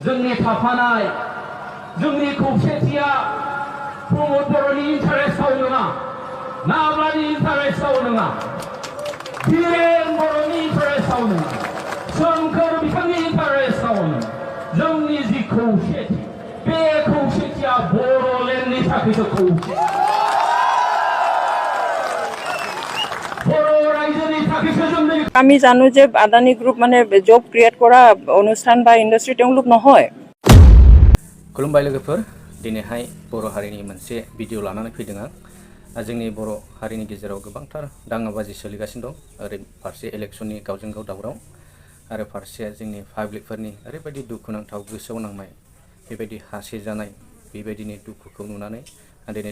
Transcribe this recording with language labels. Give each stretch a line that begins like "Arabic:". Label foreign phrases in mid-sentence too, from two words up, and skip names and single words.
Bodo: जोंनि थाफानाय जोंनि खौसेथिया प्रमद बर'नि इन्टारेस्टआव नङा नाब्लानि इन्टारेस्टआव नङा धीरेन बर'नि इन्टारेस्टआव नङा सोमखोर बिथांनि इन्टारेस्टआव नङा जोंनि जि खौसेथि बे खौसेथिया बर'लेण्डनि थाखायसो खौसे
Assamese: আমি জানো যে আদানী গ্ৰুপ মানে
English: job create
Assamese: কৰা অনুষ্ঠান বা ইণ্ডাষ্ট্ৰি তেওঁলোক নহয়।
Bodo: खुलुमबाय लोगोफोर दिनैहाय बर' हारिनि मोनसे भिडिअ लानानै फैदों आं जोंनि बर' हारिनि गेजेराव गोबांथार दाङाबाजि सोलिगासिनो दं ओरै फारसे इलेक्शननि गावजों गाव दावराव आरो फारसे जोंनि पाब्लिकफोरनि ओरैबायदि दुखुनांथाव गोसोआव नांनाय बेबायदि हासे जानाय बेबायदिनि दुखुखौ नुनानै आं दिनै